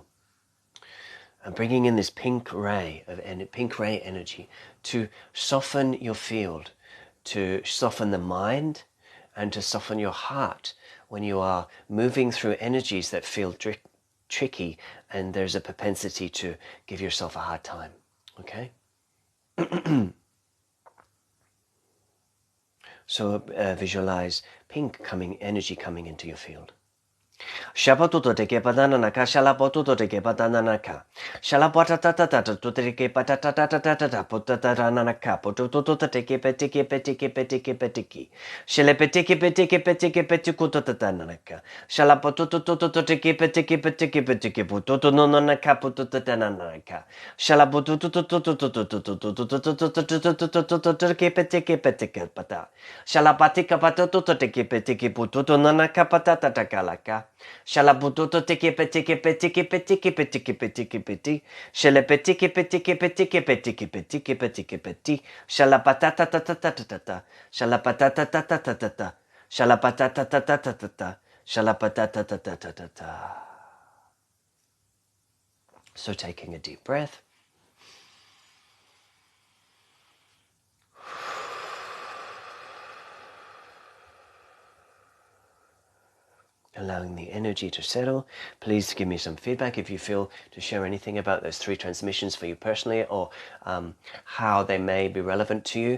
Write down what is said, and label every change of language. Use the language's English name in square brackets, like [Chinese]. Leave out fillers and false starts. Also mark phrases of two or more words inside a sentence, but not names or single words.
[English] And bringing in this pink ray energy to soften your field, to soften the mind and to soften your heart when you are moving through energies that feel tricky and there's a propensity to give yourself a hard time. Okay? So visualize pink energy coming into your field. Shapotuto te ke patana ka shalapotuto te ke patana ka shalapatata to te ke patata potata ka potuto te ke petiki shelepetiki petikuto tatanaka shalapotuto te ke petiki potuto no ka potuto tanaka shalapotuto te ke petiki pata shalapatika patuto te ke petiki potuto no ka patata takalaka Shalabututo tiki petiki petiki petiki petiki petiki peti. Shalepetiki petiki petiki petiki petiki petiki peti. Shalapatata tata. Shalapatata tata. Shalapatata tata. Shalapatata tata. So taking a deep breath. Allowing the energy to settle. Please give me some feedback if you feel to share anything about those 3 transmissions for you personally, or how they may be relevant to you.